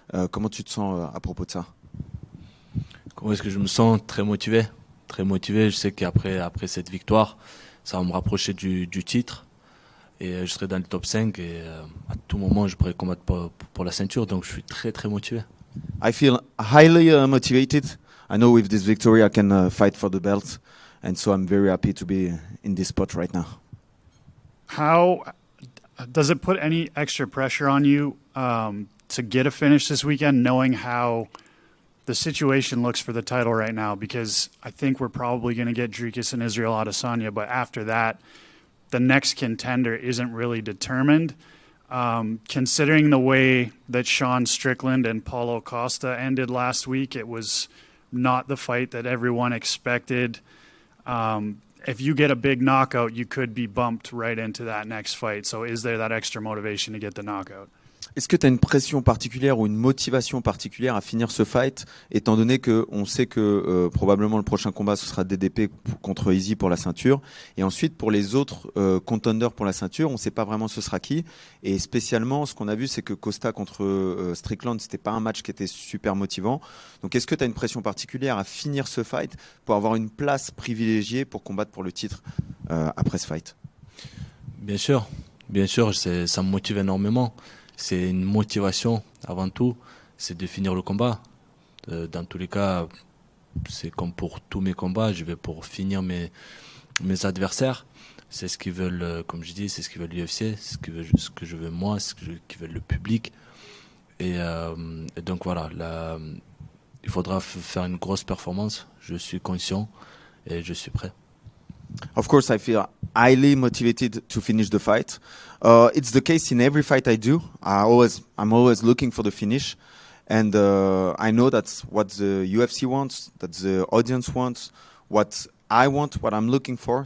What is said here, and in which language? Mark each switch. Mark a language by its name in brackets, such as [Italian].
[French] Comment tu te sens à propos de ça? Comment est-ce que je me sens? Très motivé. Très motivé. Je sais qu'après cette victoire, ça va me rapprocher du titre. Et je serai dans le top 5 et à tout moment, je pourrai combattre pour la ceinture. Donc je suis très très motivé. [English] I feel highly motivated. I know with this victory I can fight for the belt. And so I'm very happy to be in this spot right now. How does it put any extra pressure on you to get a finish this weekend, knowing how the situation looks for the title right now? Because I think we're probably going to get Dricus and Israel Adesanya, but after that, the next contender isn't really determined. Considering the way that Sean Strickland and Paulo Costa ended last week, it was not the fight that everyone expected. If you get a big knockout, you could be bumped right into that next fight. So is there that extra motivation to get the knockout? [French] Est-ce que tu as une pression particulière ou une motivation particulière à finir ce fight, étant donné qu'on sait que probablement le prochain combat, ce sera DDP contre Easy pour la ceinture, et ensuite pour les autres contenders pour la ceinture, on ne sait pas vraiment ce sera qui, et spécialement ce qu'on a vu, c'est que Costa contre Strickland, c'était pas un match qui était super motivant. Donc est-ce que tu as une pression particulière à finir ce fight pour avoir une place privilégiée pour combattre pour le titre après ce fight? Bien sûr, ça me motive énormément. C'est une motivation avant tout, c'est de finir le combat. Dans tous les cas, c'est comme pour tous mes combats, je vais pour finir mes adversaires. C'est ce qu'ils veulent, comme je dis, c'est ce qu'ils veulent l'UFC, c'est ce que je veux moi, c'est ce qu'ils veulent le public. Et donc voilà, là, il faudra faire une grosse performance. Je suis conscient et je suis prêt. [English] Of course, I feel highly motivated to finish the fight. It's the case in every fight I do. I'm always looking for the finish, and I know that's what the UFC wants, that the audience wants, what I want, what I'm looking for.